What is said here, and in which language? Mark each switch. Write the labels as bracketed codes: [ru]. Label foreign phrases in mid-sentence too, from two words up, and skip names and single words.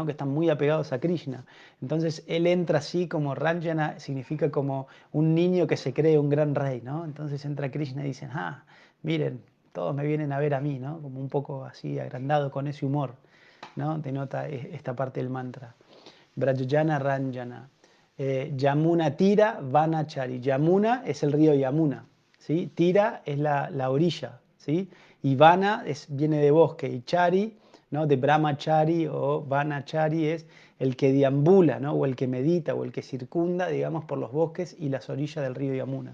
[es] Que están muy apegados a Krishna. Entonces él entra así como Ranjana, significa como un niño que se cree un gran rey, ¿no? Entonces entra Krishna y dicen, miren, todos me vienen a ver a mí, ¿no? Como un poco así agrandado con ese humor, ¿no? Denota esta parte del mantra. [sa] व्रजजन रञ्जन। यमुना तीर वनचारी. [es] Yamuna es el río Yamuna, ¿sí? Tira es la orilla, ¿sí? Y Vana viene de bosque, y Chari, ¿no? De Brahmachari o Vanachari es el que deambula, ¿no? O el que medita o el que circunda, digamos, por los bosques y las orillas del río Yamuna.